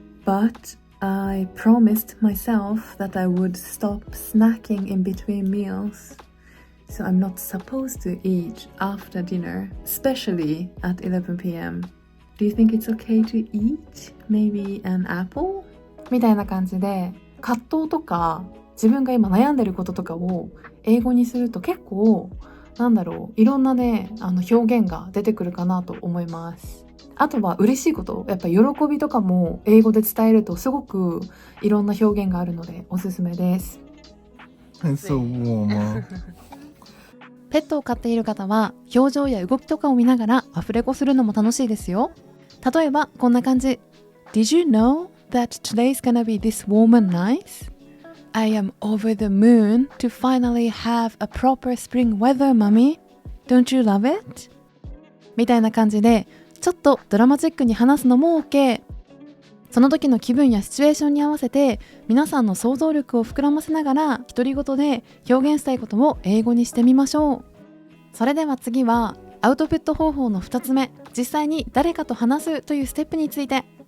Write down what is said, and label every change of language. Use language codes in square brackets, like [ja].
[en] But I promised myself that I would stop snacking in between meals. So I'm not supposed to eat after dinner, especially at 11 p.m. Do you think it's okay to eat maybe an apple? [ja] みたいな感じで、葛藤とか自分が今悩んでることとかを英語にすると結構いろんなね表現が出てくるかなと思います。あとは嬉しいこと、やっぱ喜びとかも英語で伝えるとすごくいろんな表現があるのでおすすめです。 [en] It's so warm. [ja] ペットを飼っている方は表情や動きとかを見ながらアフレコするのも楽しいですよ。例えばこんな感じ。 [en] Did you know that today's gonna be this warm and nice? I am over the moon to finally have a proper spring weather, mommy. Don't you love it? [ja] みたいな感じでちょっとドラマチックに話すのも OK。その時の気分やシチュエーションに合わせて皆さんの想像力を膨らませながら独り言で表現したいことを英語にしてみましょう。それでは次はアウトプット方法の2つ目、実際に誰かと話すというステップについて。